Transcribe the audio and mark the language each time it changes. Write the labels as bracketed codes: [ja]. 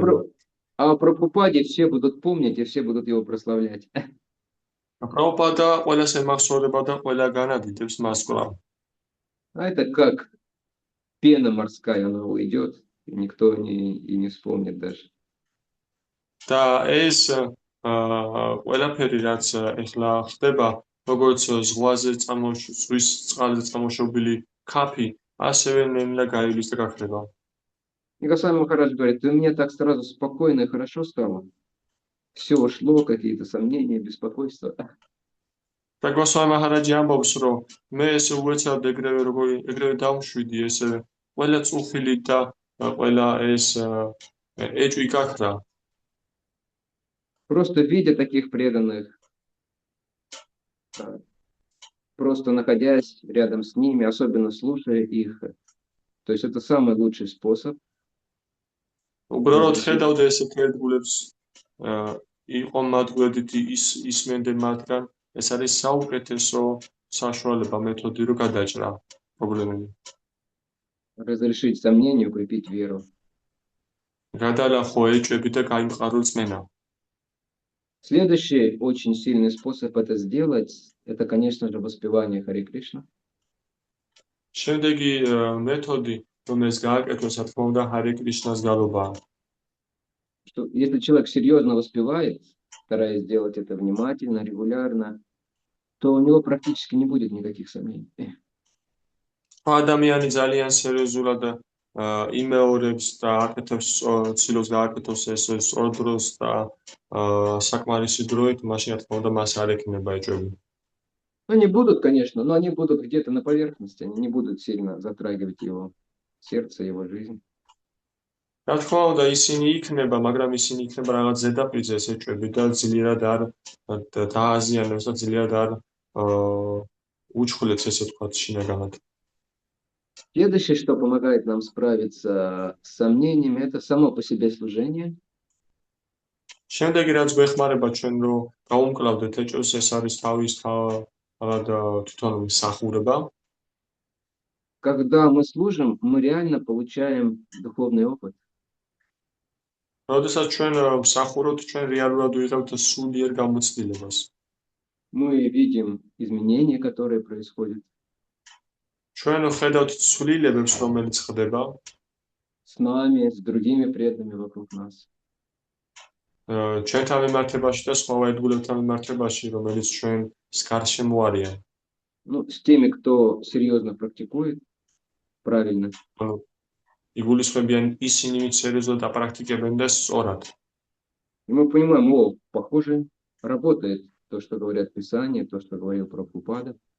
[ru] про, а про Прабхупаде все будут помнить и все будут его прославлять. [ka] პრაბჰუპადა ყველას ემახსოვრება და ყველა განადიდებს მას კვლავ. [ru] А это как пена морская, она уйдет, и никто и не вспомнит даже. [ka] და ეს ყველაფერი რაც ეხლა ხდება, როგორც ზღვაზე ზღვის წყალზე წამოშობილი ქაფი, ასევე ნელა გაივლის და გაქრება. [ru] И Госвами Махарадж говорит, у меня так сразу спокойно и хорошо стало. Все ушло, какие-то сомнения, беспокойства. [ka] და გოსვამი მაჰარაჯი ამბობს, რომ მე ესე უეცად ეგრევე დავმშვიდი, ესე ყველა წუხილი და ყველა ეს ეჭვი გაქრა. [ru] Просто видя таких преданных, просто находясь рядом с ними, особенно слушая их. То есть это самый лучший способ. [ka] უბრალოდ ხედავდა ესეთ ერთგულებს იყო მათ გვერდით ისმენდნენ მათგან, ეს არის საუკეთესო საშუალება მეთოდი რომ გადაჭრა პრობლემები. [ru] Разрешить сомнения, укрепить веру. [ka] გადალახო ეჭვები და გაიმყარო წმენა. [ru] Следующий очень сильный способ это сделать, это, конечно же, воспевание Хари Кришна. [ka] შემდეგი მეთოდი, რომ ეს გააკეთოს, რა თქმა უნდა, ჰარე კრიშნას გალობაა. [ru] Что если человек серьезно воспевает, стараясь делать это внимательно, регулярно, то у него практически не будет никаких сомнений. [ka] ადამიანი ძალიან სერიოზულად იმეორებს და აკეთებს ცდილობს გააკეთოს ეს სწორ დროს და საკმარისი დროით, მაშინ რა თქმა უნდა მას არ ექნება ეჭვები. [ru] Они будут, конечно, но они будут где-то на поверхности, они не будут сильно затрагивать его сердце, его жизнь. [ka] რა თქმა უნდა ისინი იქნება, მაგრამ ისინი იქნება რაღაც ზედაპირზე ეს ეჭვები და ძლიერად არ დააზიანებს და ძლიერად არ უჩხულებს ესე თქვა შინაგანად. [ru] Следующее, что помогает нам справиться с сомнениями, это само по себе служение. [ka] შემდეგი რაც გვეხმარება ჩვენ რომ გავუმკლავდეთ ეჭვს, ეს არის თავად თვითონ მსახურება. [ru] Когда мы служим, мы реально получаем духовный опыт. [ka] როდესაც ჩვენ მსახურობთ, ჩვენ რეალურად ვიღებთ სულიერ გამოცდილებას. [ru] Мы видим изменения, которые происходят [ka] ჩვენ ხედავთ ცვლილებებს, რომელიც ხდება [ru] с нами, с другими преданными вокруг нас. [ka] ჩვენთან მიმართებაში და სხვა ერთგულებთან მიმართებაში, რომელიც ჩვენს გარშემო არიან. [ru] Ну, с теми, кто серьезно практикует, правильно. [ka] იგულისხმებიან ისინი, ვინც სერიოზულად აპრაქტიკებენ და სწორად. [ru] И мы понимаем, о, похоже, работает то, что говорят Писания, то, что говорил Прабхупада.